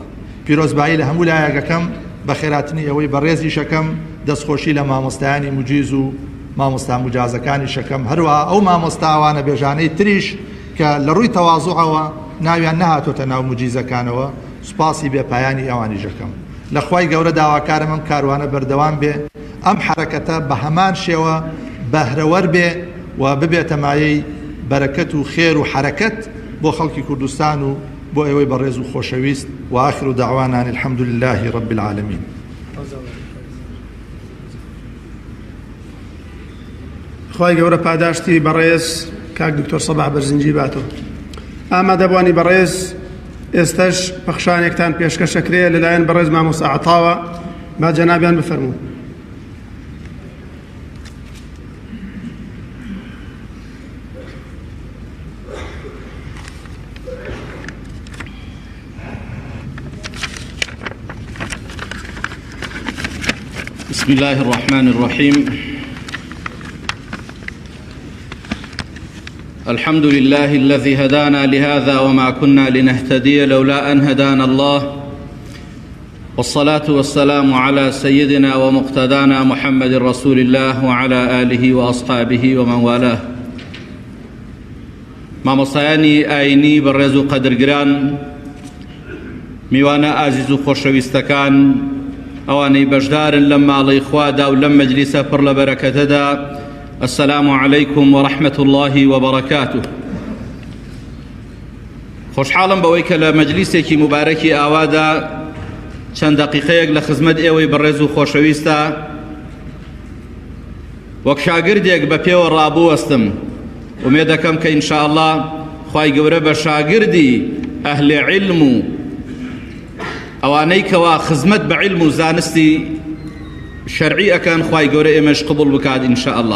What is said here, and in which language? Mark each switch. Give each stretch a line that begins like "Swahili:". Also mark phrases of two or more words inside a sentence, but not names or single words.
Central Kurdish: پیرۆزبایی لە هەموو لایەکەکەم بە خێراتنی ئەوەی بەڕێزی شەکەم دەستخۆشی لە مامۆستایانی موجیز و مامۆستا مجازەکانی شەکەم، هەروەها ئەو مامۆستاوانە بێژانەی تریش کە لە ڕووی تەواضوعەوە ناویان نەهاتۆتە ناو موجیزەکانەوە، سوپاسی بێپایانی ئەوانی ژەکەم. لە خوای گەورە داواکارم ئەم کاروانە بەردەوام بێ، ئەم حرەکەتە بە هەمان شێوە بەهرەوەر بێ و ببێتە مایەی بەرەکەت و خێر و حرەکەت بۆ خەڵکی کوردستان و بۆ ئێوەی بەڕێز و خۆشەویست.
Arabic: و آخر دعوانا الحمد لله رب العالمين.
Central Kurdish: خوای گەورە پاداشتی بەڕێز کاک دکتۆر سەباح بەرزنجی باتەوە. ئامادەبوانی بەڕێز ئێستش پەخشانێکتان پێشکەشەکرێ لەلایەن بەڕێز مامۆستا عەتاوە، با جەنابیان بفەرموون.
Arabic: بسم الله الرحمن الرحيم. الحمد لله الذي هدانا لهذا وما كنا لنهتدي لولا أن هدانا الله، والصلاة والسلام على سيدنا ومقتدانا محمد رسول الله وعلى آله وأصحابه ومن والاه.
Central Kurdish: مامۆستایانی ئاینی بەڕێز و قەدرگران، میوانە ئازیز و خۆشەویستەکان، ئەوانەی بەشدارن لەم ماڵەی خوادا و لەم مەجلیسە پڕ لە بەرەکەتەدا،
Arabic: السلام عليكم ورحمة الله وبركاته.
Central Kurdish: خۆشحاڵم بەوەی کە لە مەجلیسێکی مبارەکی ئاوادا چەند دەقیقەیەک لە خزمەت ئێوەی بەڕێز و خۆشەویستە وەک شاگردێک بە پێوە ڕابوەستم. ومێ دەکەم کە ئینشاءالله خوای گەورە بە شاگردی ئەهلی علم و ئەوانەی کەوا خزمەت بە علم و زانستی شەرعی ئەکەن خوای گەورە ئێمەش قبوڵ بکات ئینشاءالله.